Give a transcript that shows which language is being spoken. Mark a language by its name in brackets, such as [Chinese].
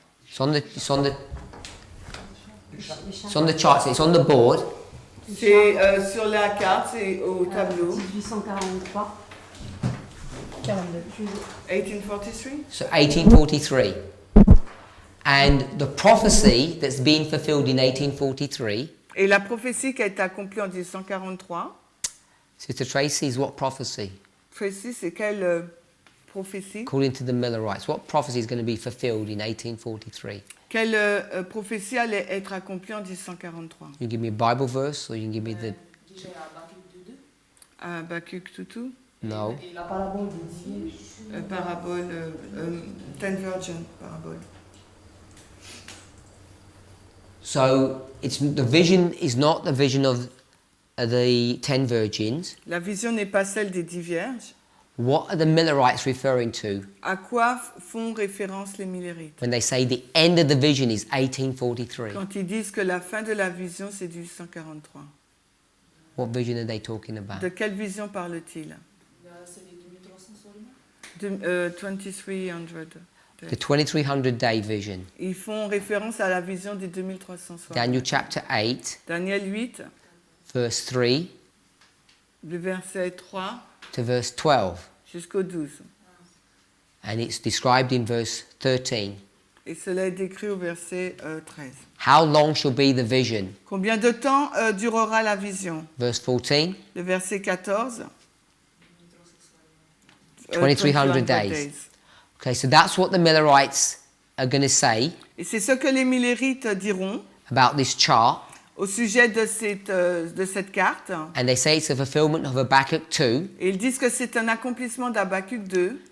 [English] It's on the chart, so it's on the board. [French] C'est sur la carte, c'est au tableau. [English] 1843. 42. 1843. So 1843. And the prophecy that's being fulfilled in 1843, [French] Et la prophétie qui a été accomplie en 1843, [English] Sister Tracy, is what prophecy? [French] Tracy, c'est quelle prophétie? [English] According to the Millerites, what prophecy is going to be fulfilled in 1843? [French] Quelle prophétie allait être accomplie en 1843? [English] You can give me a Bible verse, or you can give me the... [French] Déjà Habakkuk 2. Habakkuk Toutou, [English] No. [French] Et la parabole des 10. parabole, [English] Ten Virgin, [French] parabole. [English] So the vision is not the vision of the 10 virgins. [French] La vision n'est pas celle des 10 vierges. [English] What are the Millerites referring to [French] À quoi font référence les Millérites? [English] when they say the end of the vision is 1843? [French] Quand ils disent que la fin de la vision, c'est 1843. [English] What vision are they talking about? [French] De quelle vision parle-t-il? C'est les 2300 seulement. 2300. [English] The 2300 day vision. [French] Ils font référence à la vision des 2300 soirs. [English] Daniel chapter 8, [French] Daniel 8, [English] verse 3 [French] le verset 3 [English] to verse 12. [French] jusqu'au 12. [English] And it's described in verse 13. [French] Et cela est décrit au verset 13. [English] How long shall be the vision? [French] Combien de temps durera la vision? [English] Verse 14, [French] Le verset 14. [English] 2300 days. Okay, so that's what the Millerites are going to say [French] Et c'est ce que les Millérites diront [English] about this chart. [French] au sujet de cette carte. [English] And they say it's a fulfillment of Habakkuk 2. [French] Et ils disent que c'est un accomplissement d'Habakkuk 2.